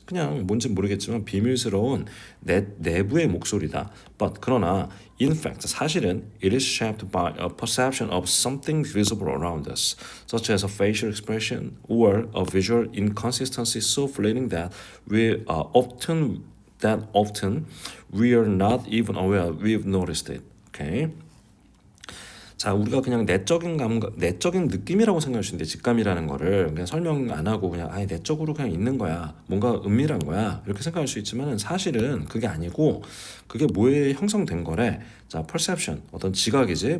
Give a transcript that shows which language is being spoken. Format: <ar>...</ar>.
<ko>그냥 뭔지 모르겠지만 비밀스러운 내부의 목소리다.</ko> <en>But</en> <ko>그러나</ko> <en>in fact</en> <ko>사실은</ko> <en>it is shaped by a perception of something visible around us, such as a facial expression or a visual inconsistency so fleeting that often we are not even aware we've noticed it.</en> <ko>오케이. 자, 우리가 그냥 내적인 느낌이라고 생각할 수 있는데 직감이라는 거를 그냥 설명 안 하고 그냥 내적으로 그냥 있는 거야. 뭔가 은밀한 거야. 이렇게 생각할 수 있지만 사실은 그게 아니고 그게 뭐에 형성된 거래. 자, perception. 어떤 지각이지.</ko>